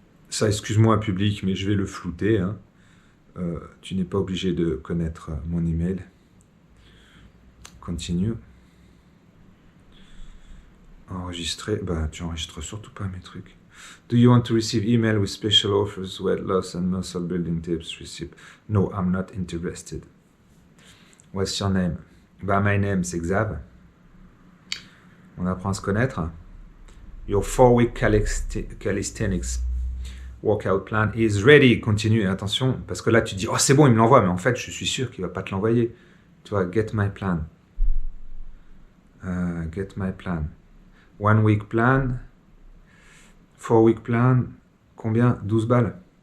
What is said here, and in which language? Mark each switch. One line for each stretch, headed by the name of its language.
French: Ça, excuse-moi, public, mais je vais le flouter. Hein. Tu n'es pas obligé de connaître mon email. Continue. Enregistrer. Bah, tu enregistres surtout pas mes trucs.
English: Do you want to receive email with special offers, weight loss and muscle building tips? Receive. No, I'm not interested. What's your name? Bah, my name, c'est Xav.
French: On apprend à se connaître.
English: Your 4-week calisthenics workout plan is ready.
French: Continue, attention, parce que là tu dis, oh c'est bon, il me l'envoie, mais en fait je suis sûr qu'il va pas te l'envoyer. Tu vois,
English: get my plan. Get my plan. 1 week plan. 4 week plan.
French: Combien? 12 balles.